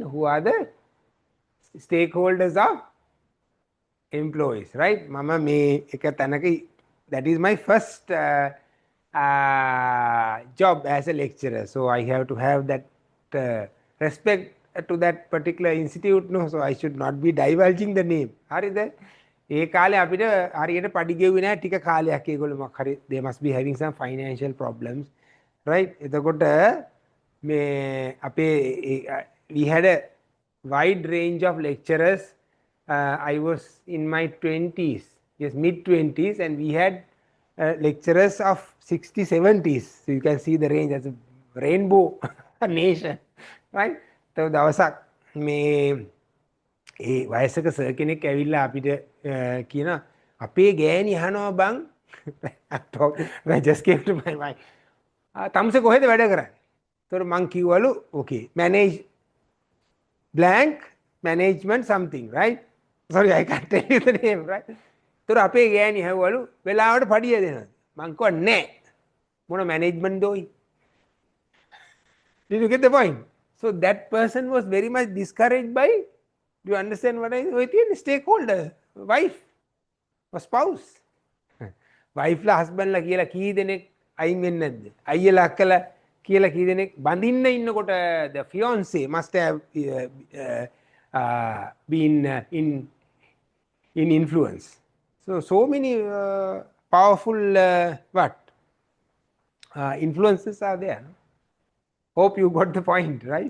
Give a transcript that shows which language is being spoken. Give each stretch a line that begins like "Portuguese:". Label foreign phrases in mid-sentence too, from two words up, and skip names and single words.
English: Who are the stakeholders of employees, right?
Sinhala: මම මේ
English: that is my first job as a lecturer, so I have to have that respect to that particular institute, no, so I should not be divulging the name.
Sinhala: හරිද? ඒ කාලේ අපිට හරියට පඩි ගෙවුවේ නැහැ ටික කාලයක් ඒගොල්ලෝ මොකක් හරි
English: they must be having some financial problems, right?
Sinhala: එතකොට මේ අපේ
English: we had a wide range of lecturers. I was in my 20s, yes, mid 20s, and we had lecturers of 60, 70s. So you can see the range as a rainbow nation, right?
Sinhala: So දවසක් මේ ඒ වයසක සර් කෙනෙක් ඇවිල්ලා අපිට කියන අපේ ගෑණි අහනවා බං
English: I just came to my mind.
Sinhala: තමුසේ කොහෙද වැඩ කරන්නේ? ඒතර මං කිව්වලු
English: okay, manage blank management something, right? Sorry, I can't tell you the name, right?
Sinhala: ඒතර අපේ ගෑණි ඇහුවලු වෙලාවට පඩිය දෙනවද? මං කිව්වා නෑ. මොන management දෝයි?
English: Did you get the point? So that person was very much discouraged by, do you understand what I mean? Stakeholder, wife or spouse.
Sinhala: Wife la husband la කියලා කී දෙනෙක් අයින් වෙන්නේ නැද්ද? අයියලා අක්කලා කියලා කී දෙනෙක් බඳින්න ඉන්නකොට
English: the fiance must have been in influence. So many powerful influences are there. No? Hope you got the point, right?